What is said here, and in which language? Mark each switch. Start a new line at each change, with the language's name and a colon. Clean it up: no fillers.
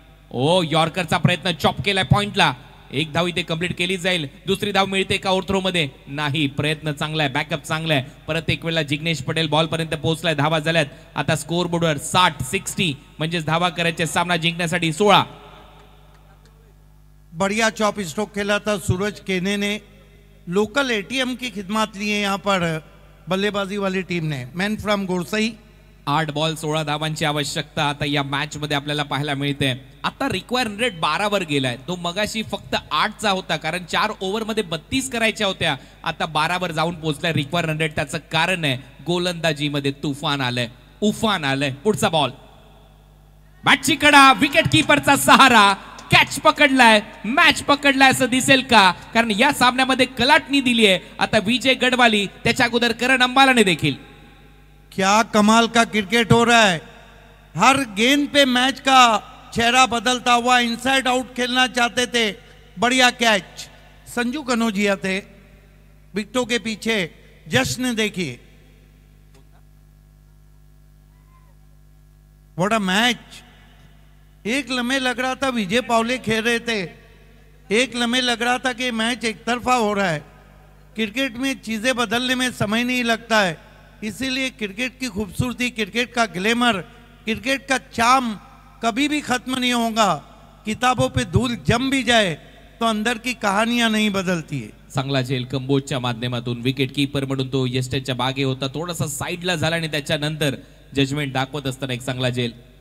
Marathi: ओ यॉर्करचा प्रयत्न चॉप केलाय पॉइंटला. 1 धाव इथे कंप्लीट केली जाईल. दुसरी धाव मिळते का ओव्हरथ्रो मध्ये? नाही. प्रयत्न चांगला आहे, बॅकअप चांगला आहे. परत एक वेळा जिग्नेश पटेल बॉल पर्यंत पोहोचलाय. धावा झाल्यात. आता स्कोर बोर्डवर 60 म्हणजे धावा करायचे. सामना जिंकण्यासाठी 16.
Hindi: बढ़िया चॉप स्ट्रोक खेला था सूरज केने ने. लोकल ATM की खिदमत ली है यहाँ पर बल्लेबाजी वाली टीम ने.
English: Man from गोरसई.
Marathi: 8 बॉल 16 धावांची आवश्यकता आता या मॅच मध्ये आपल्याला पाहायला मिळते. आता रिक्वायर्ड रेट 12 वर गेलाय. तो मगाशी फक्त 8चा होता, कारण 4 ओव्हर मध्ये 32 करायच्या होत्या. आता 12 वर जाऊन पोहोचलाय रिक्वायर्ड रन रेट. त्याचं कारण आहे गोलंदाजी मध्ये तुफान आलंय, उफान आलंय. पुढचा बॉल, बॅटची कडा, विकेट कीपरचा सहारा. कॅच पकडलाय, मॅच पकडलाय असं दिसेल का? कारण या सामन्यामध्ये कलाटणी दिली आहे आता विजय गडवाली, त्याच्या अगोदर करण अंबालाने देखील.
Hindi: क्या कमाल का क्रिकेट हो रहा है. हर गेंद पे मैच का चेहरा बदलता हुआ. इनसाइड आउट खेलना चाहते थे. बढ़िया कैच. संजू कनौजिया थे विकेटों के पीछे. जश्न देखिए.
English: What a match.
Hindi: एक लम्हे लग रहा था विजय पावले खेल रहे थे. एक लम्हे लग रहा था कि मैच एक तरफा हो रहा है. क्रिकेट में चीजें बदलने में समय नहीं लगता है. इसीलिए क्रिकेट की खूबसूरती, क्रिकेट का ग्लैमर, क्रिकेट का चार्म कभी भी खत्म नहीं होगा. किताबों पे धूल जम भी जाए तो अंदर की कहानियां नहीं बदलती है.
Marathi: चांगला झेल कंबोजच्या माध्यमातून विकेट कीपर म्हणून तो यस्टनच्या बागे होता, थोडासा साईडला झाला आणि त्याच्यानंतर जजमेंट दाखवत असताना एक चांगला झेल.